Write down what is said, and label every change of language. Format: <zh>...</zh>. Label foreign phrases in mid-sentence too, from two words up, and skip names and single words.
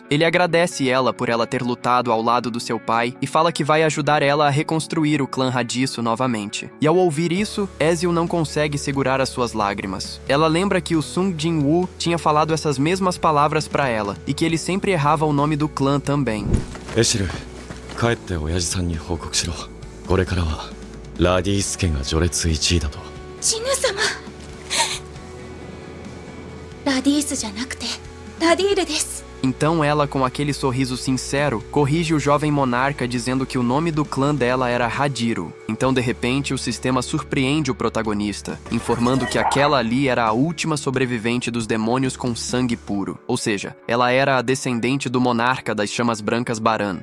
<pt>Ele agradece ela por ela ter lutado ao lado do seu pai e fala que vai ajudar ela a reconstruir o clã Radiço novamente. E ao ouvir isso, Ezio não consegue segurar as suas lágrimas. Ela lembra que o Sung Jinwoo tinha falado essas mesmas palavras para ela e que ele sempre errava o nome do clã também. Eshiru,</pt> <ja>帰って親父さんに報告しろ。これからはラディース家が序列1位だと。ジヌ様。ラディースじゃなくてラディールです。</ja> <pt>Então ela, com aquele sorriso sincero, corrige o jovem monarca dizendo que o nome do clã dela era Hadiro. Então, de repente, o sistema surpreende o protagonista, informando que aquela ali era a última sobrevivente dos demônios com sangue puro. Ou seja, ela era a descendente do monarca das chamas brancas Baran.</pt>